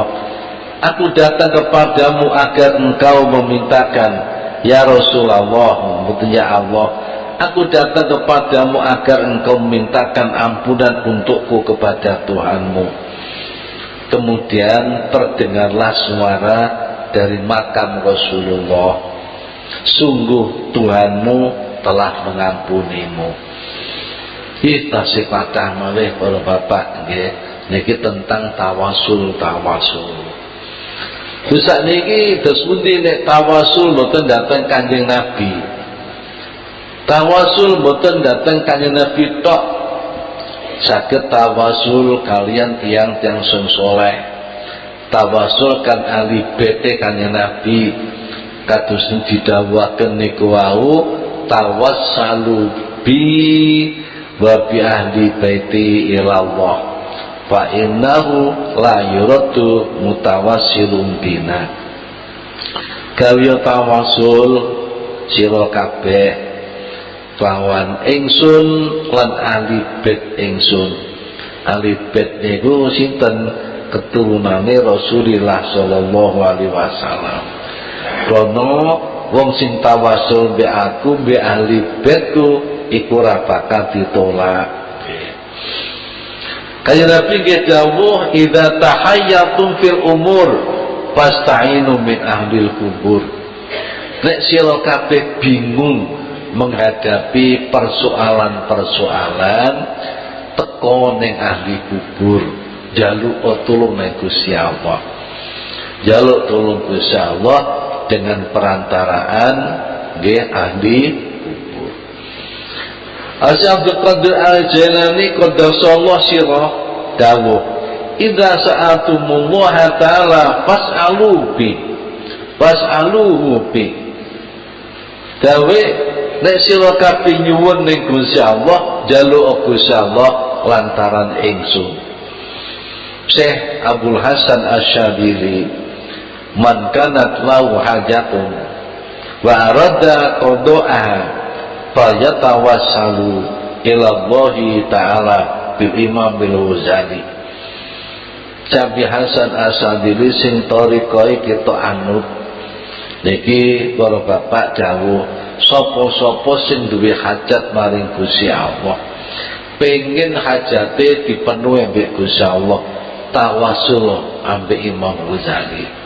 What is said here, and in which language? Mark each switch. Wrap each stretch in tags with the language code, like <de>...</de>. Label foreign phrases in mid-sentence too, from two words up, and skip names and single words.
<id>Aku datang kepadamu agar engkau memintakan, ya Rasulullah, ya Allah, aku datang kepadamu agar engkau memintakan ampunan untukku kepada Tuhanmu. Kemudian terdengarlah suara dari makam Rasulullah, sungguh Tuhanmu telah mengampunimu.</id> <jv>Kita sepatah malih para bapak nggih, niki tentang tawasul. Bisa niki terus pundi nek tawasul mboten dateng Kanjeng Nabi. Tawasul mboten dateng Kanjeng Nabi tok. Saged tawasul kalian tiang-tiang sing saleh. Tawasul kan ahli bete Kanjeng Nabi. Kados didhawuhaken niku wau,</jv> <ar>توسلوا بي وبأهل بيتي إلى الله فإنه لا يرد متوسل بنا.</ar> <jv>Gawe tawasul sira kabeh lawan ingsun lan ahli bait ingsun. Ahli bait niku sinten? Keturunane Rasulullah</jv> <ar>صلى الله عليه وسلم.</ar> <jv>Kono wong sing tawasul be aku be ahli baitku iku ora bakal ditolak. Kaya Nabi nggih dawuh,</jv> <ar>إذا تحيرتم في الأمور فاستعينوا من أهل القبور.</ar> <jv>Nek sira kabeh bingung</jv> <id>menghadapi persoalan-persoalan,</id> <jv>teko ning ahli kubur, jaluk tulung nang Gusti Allah. Jaluk tulung Gusti Allah</jv> <id>dengan perantaraan</id> <jv>ahli kubur. Asy Abdul Qadir Al-Jailani</jv> <ar>قدس الله سره</ar> <jv>dawuh,</jv> <ar>إذا سألتم الله تعالى فاسألوه</ar> <jv>dawe nek sira kabeh nyuwun ning Gusti Allah, njaluk Gusti Allah lantaran ingsun.</jv> <ar>Syekh Abdul Hasan Asy-Syadzili, من كانت له حاجة وأراد قضاءها فليتوسل إلى الله تعالى بالإمام الغزالي.</ar> <jv>Cabi Hasan Asy-Syadzili sing tarikae kita anut niki para bapak dawuh, sapa-sapa sing duwe hajat maring Gusti Allah, pengen hajate dipenuhi ambek Gusti Allah, tawasul ambek Imam Ghazali.</jv>